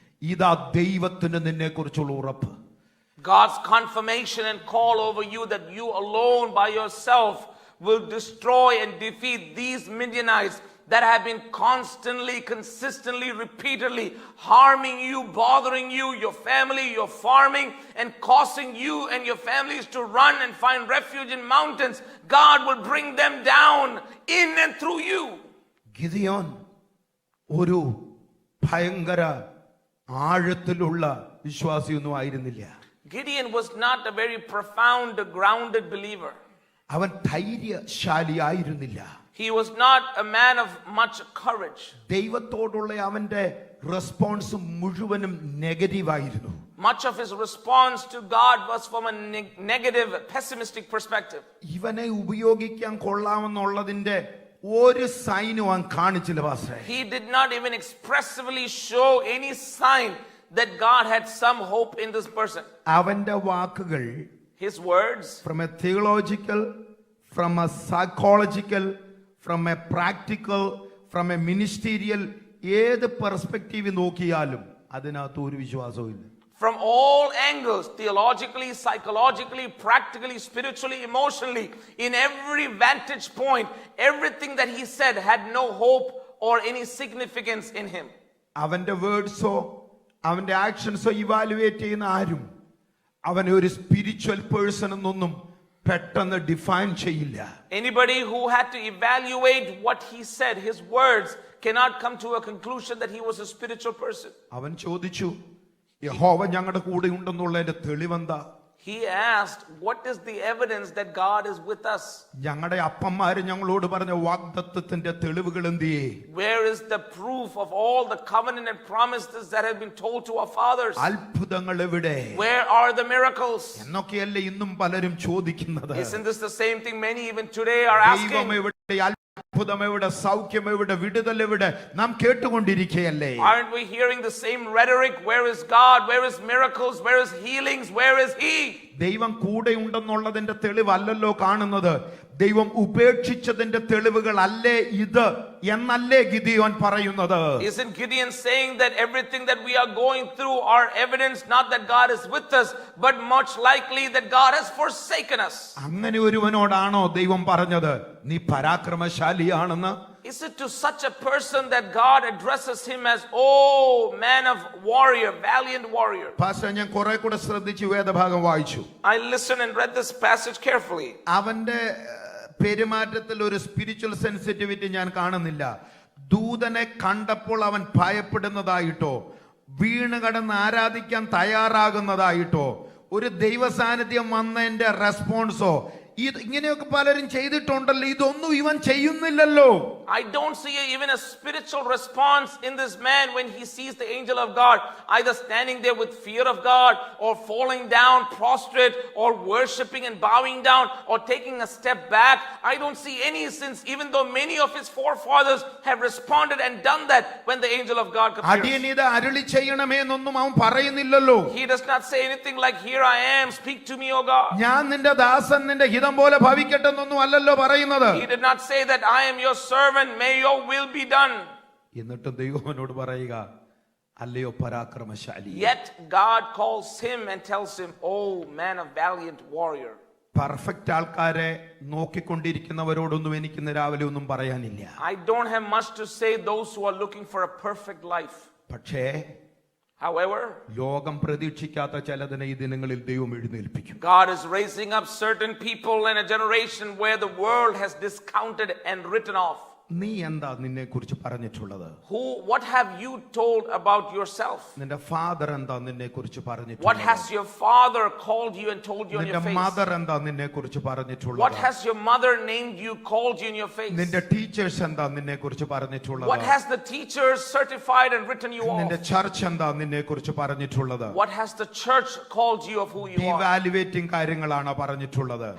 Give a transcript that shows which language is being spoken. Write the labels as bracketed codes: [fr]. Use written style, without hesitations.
[ml] ഇതാ ദൈവത്തിന് നിന്നെ കുറിച്ചുള്ള ഉറപ്പ്. [en] God's confirmation and call over you that you alone by yourself will destroy and defeat these Midianites that have been constantly, consistently, repeatedly harming you, bothering you, your family, your farming, and causing you and your families to run and find refuge in mountains. God will bring them down in and through you. [ml] Gideon ഒരു ഭയങ്കര ആഴത്തിലുള്ള വിശ്വാസിയൊന്നും ആയിരുന്നില്ല. [en] Gideon was not a very profound, grounded believer. [ml] അവൻ ധൈര്യശാലി ആയിരുന്നില്ല. [en] He was not a man of much courage. [ml] ദൈവത്തോടുള്ള അവന്റെ response മുഴുവനും നെഗറ്റീവായിരുന്നു. [en] Much of his response to God was from a negative, pessimistic perspective. [ml] ഇവനെ ഉപയോഗിക്കാൻ കൊള്ളാമെന്നുള്ളതിന്റെ ഒരു സൈനും അവൻ കാണിച്ചില്ല പാസ്റ്ററെ. [en] He did not even expressively show any sign that God had some hope in this person. [ml] അവന്റെ വാക്കുകൾ [en] His words, from a theological, from a psychological, from a practical, from a ministerial, [ml] ഏത് perspective നോക്കിയാലും അതിനകത്ത് ഒരു വിശ്വാസവും ഇല്ല. [en] from all angles, theologically, psychologically, practically, spiritually, emotionally, in every vantage point, everything that he said had no hope or any significance in him. [ml] അവന്റെ വേർഡ്സോ അവന്റെ ആക്ഷൻസോ evaluate ചെയ്യുന്ന ആരും അവനെ ഒരു സ്പിരിച്വൽ പേഴ്സൺ എന്നൊന്നും പെട്ടെന്ന് ഡിഫൈൻ ചെയ്യില്ല. [en] Anybody who had to evaluate what he said, his words, cannot come to a conclusion that he was a spiritual person. [ml] അവൻ ചോദിച്ചു, യഹോവ ഞങ്ങളുടെ കൂടെ ഉണ്ടെന്നുള്ളതിന്റെ തെളിവെന്താ? [en] He asked, what is the evidence that God is with us? [ml] ഞങ്ങളുടെ അപ്പന്മാര് ഞങ്ങളോട് പറഞ്ഞ വാഗ്ദത്തത്തിന്റെ തെളിവുകൾ എന്തിയേ? [en] Where is the proof of all the covenant and promises that have been told to our fathers? [ml] അത്ഭുതങ്ങൾ എവിടെ? [en] Where are the miracles? [ml] എന്നൊക്കെയല്ലേ ഇന്നും പലരും ചോദിക്കുന്നത്. [en] Isn't this the same thing many even today are asking? [ml] ദൈവം എവിടെ? അത്ഭുതം എവിടെ? സൗഖ്യം എവിടെ? വിടുതൽ എവിടെ? നാം കേട്ടുകൊണ്ടിരിക്കുകയല്ലേ? [en] Aren't we hearing the same rhetoric? Where is God? Where is miracles? Where is healings? Where is He? [ml] ദൈവം കൂടെ ഉണ്ടെന്നുള്ളതിന്റെ തെളിവല്ലല്ലോ കാണുന്നത്. ദൈവം ഉപേക്ഷിച്ചതിന്റെ തെളിവുകൾ അല്ലേ ഇത് എന്നല്ലേ ഗിദിയോൻ പറയുന്നത്? [en] Isn't Gideon saying that everything that we are going through are evidence not that God is with us, but much likely that God has forsaken us? [ml] അങ്ങനെ ഒരുവനോടാണോ ദൈവം പറഞ്ഞത് നീ പരാക്രമശാലിയാണെന്ന്? [en] Is it to such a person that God addresses him as, oh, man of warrior, valiant warrior? [ml] Pastor, ഞാൻ കുറെ കൂടെ ശ്രദ്ധിച്ചു വേദഭാഗം വായിച്ചു. [en] I listened and read this passage carefully. [ml] അവന്റെ പെരുമാറ്റത്തിൽ ഒരു സ്പിരിച്വൽ സെൻസിറ്റിവിറ്റി ഞാൻ കാണുന്നില്ല. ദൂതനെ കണ്ടപ്പോൾ അവൻ ഭയപ്പെടുന്നതായിട്ടോ വീണ് കടന്ന് ആരാധിക്കാൻ തയ്യാറാകുന്നതായിട്ടോ ഒരു ദൈവ സാന്നിധ്യം വന്നതിന്റെ റെസ്പോൺസോ ഇങ്ങനെയൊക്കെ പലരും ചെയ്തിട്ടുണ്ടല്ലോ. ഇതൊന്നും ഇവൻ ചെയ്യുന്നില്ലല്ലോ. [en] I don't see even a spiritual response in this man when he sees the angel of God either standing there with fear of God or falling down prostrate or worshiping and bowing down or taking a step back. I don't see any, since even though many of his forefathers have responded and done that when the angel of God appears. [ml] അടിയനിത് അരുളി ചെയ്യണമേ എന്നൊന്നും അവൻ പറയുന്നില്ലല്ലോ. [en] He does not say anything like, here I am, speak to me, O God. [ml] ഞാൻ നിന്റെ ദാസൻ, നിന്റെ ഹിതം പോലെ ഭവിക്കട്ടെ എന്നൊന്നും അല്ലല്ലോ പറയുന്നത്. [en] He did not say that I am your servant, may your will be done. [ml] എന്നിട്ട് ദൈവനോട് പറയുക, അല്ലയോ പരാക്രമശാലി. [en] Yet God calls him and tells him, oh man of valiant warrior. [ml] Perfect ആൾക്കാരെ നോക്കിക്കൊണ്ടിരിക്കുന്നവരോടൊന്നും എനിക്ക് ഇന്ന് രാവിലെ ഒന്നും പറയാനില്ല. [en] I don't have much to say those who are looking for a perfect life. [ml] പക്ഷേ [en] However, [ml] ലോകം പ്രതീക്ഷിക്കാത്ത ചിലതിനെ ഈ ദിനങ്ങളിൽ ദൈവം എഴുന്നേൽപ്പിക്കും. [en] God is raising up certain people in a generation where the world has discounted and written off. [ml] നീ എന്താ നിന്നെ കുറിച്ച് പറഞ്ഞിട്ടുള്ളത്? [en] What have you told about yourself? [ml] നിന്റെ ഫാദർ എന്താ നിന്നെ കുറിച്ച് [en] What [ml] പറഞ്ഞിട്ടുള്ളത്? [en] has your father called you and told you in [ml] നിന്റെ [en] your face? [ml] മദർ എന്താ നിന്നെ കുറിച്ച് [en] What [ml] പറഞ്ഞിട്ടുള്ളത്? [en] has your mother named you, called you in your face? [ml] നിന്റെ ടീച്ചേഴ്സ് എന്താ നിന്നെ കുറിച്ച് [en] What [ml] പറഞ്ഞിട്ടുള്ളത്? [en] has the teachers certified and written you [ml] നിന്റെ [en] off? [ml] ചർച്ച് എന്താ നിന്നെ കുറിച്ച് പറഞ്ഞിട്ടുള്ളത്? [en] What has the church called you of who you are? [ml] ഡീവാലുവേറ്റിംഗ് കാര്യങ്ങളാണ് പറഞ്ഞിട്ടുള്ളത്.